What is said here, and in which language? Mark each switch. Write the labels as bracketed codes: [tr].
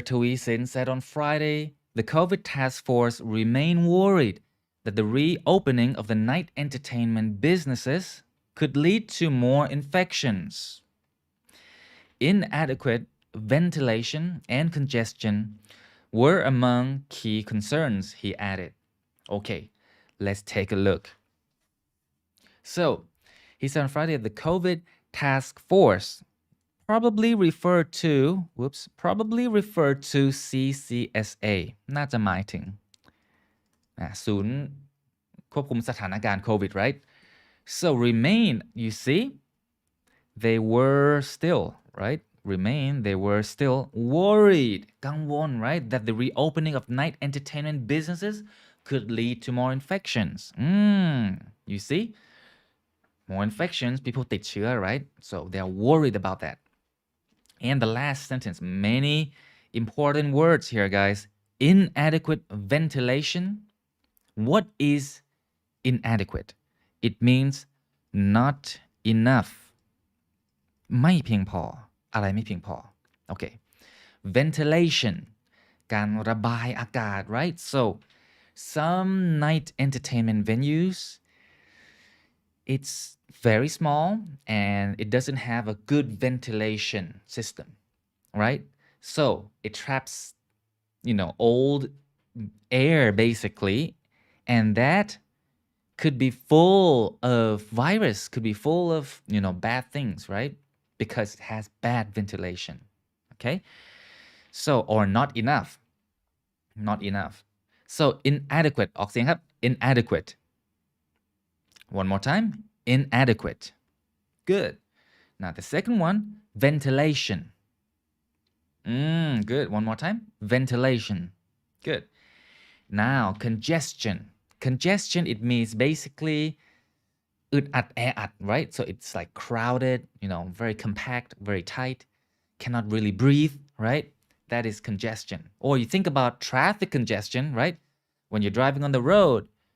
[en] Tuisin said on Friday, the COVID task force remain worried that the reopening of the night entertainment businesses could lead to more infections. Inadequate ventilation and congestion were among key concerns, he added. Okay, let's take a look. So, he said on Friday the COVID task force probably referred to CCSA [th] น่าจะหมายถึงศูนย์ควบคุมสถานการณ์ [en] COVID, right? So remain, you see, they were still, right? They were still worried, [th] กังวล [en] right? That the reopening of night entertainment businesses could lead to more infections. You see? More infections, people [th] ติดเชื้อ [en] right? So they are worried about that. And the last sentence, many important words here, guys. Inadequate ventilation. What is inadequate? It means not enough. [th] ไม่เพียงพอ อะไรไม่เพียงพอ [en] Okay. Ventilation. [th] การระบายอากาศ right? [en] So, some night entertainment venues, it's very small and it doesn't have a good ventilation system, right? So it traps, old air basically, and that could be full of virus, could be full of, bad things, right? Because it has bad ventilation, okay? So, or not enough. So inadequate, [th] ออกเสียงครับ [en] inadequate. One more time. Inadequate. Good. Now the second one, ventilation. Good. One more time. Ventilation. Good. now congestion it means basically [th] อึดอัดแออัด [en] right so it's like crowded very compact very tight cannot really breathe right that is congestion or you think about traffic congestion right when you're driving on the road